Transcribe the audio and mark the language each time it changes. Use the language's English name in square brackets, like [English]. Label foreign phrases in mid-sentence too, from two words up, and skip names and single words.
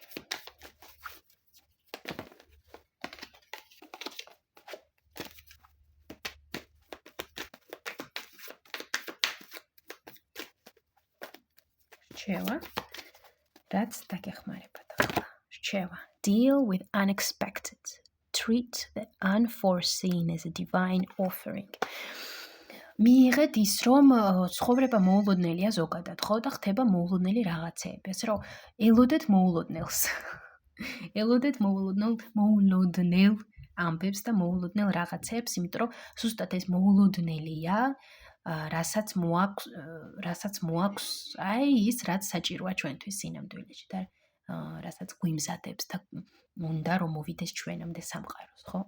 [Georgian] რჩევა, რაც დაგეხმარებათ ახლა. რჩევა. [English] Deal with unexpected. Treat the unforeseen as a divine offering. [Georgian] მიიღეთ ის, რომ ცხოვრება მოულოდნელია ზოგადად, ხო და ხდება მოულოდნელი რაღაცეები. ასე რომ ელოდეთ მოულოდნელს. ელოდეთ მოულოდნელ ამბებს და მოულოდნელ რაღაცეებს, იმიტომ რომ ზუსტად ეს მოულოდნელია, რასაც მოაქვს, აი ის, რაც საჭიროა ჩვენთვის სინამდვილეში და რასაც გვიმზადებს და უნდა რომ მოვიდეს ჩვენამდე სამყაროს, ხო?